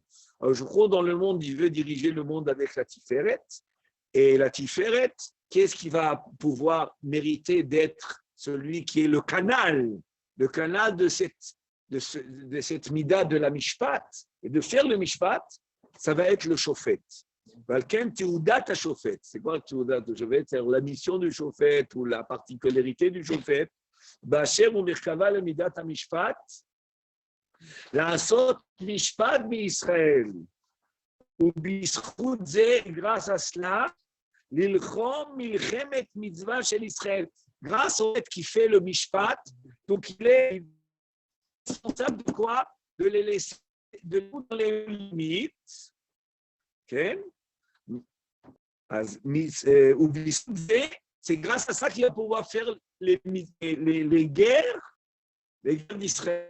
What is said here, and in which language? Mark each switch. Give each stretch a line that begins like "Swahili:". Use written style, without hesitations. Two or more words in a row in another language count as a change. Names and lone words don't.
French: Je crois dans le monde, il veut diriger le monde avec la tiferet. Et la tiferet, qu'est-ce qui va pouvoir mériter d'être celui qui est le canal de cette mida de la mishpat, et de faire le mishpat, ça va être le shofet.
Hebrew: ולכן תעודת השופט.
French: C'est quoi
Hebrew: תעודת השופט?
French: C'est la mission du shofet ou la particularité du shofet.
Hebrew: באשר ומרכבה למידת המשפט, לעשות משפט בישראל. ובזכות זה,
French: grâce à cela,
Hebrew: להילחם מלחמת מצווה של ישראל.
French: Grâce au fait qui fait le mishpat, donc il est responsable de quoi? De les laisser dans les limites. Okay? C'est grâce à ça qu'il va pouvoir faire les guerres d'Israël.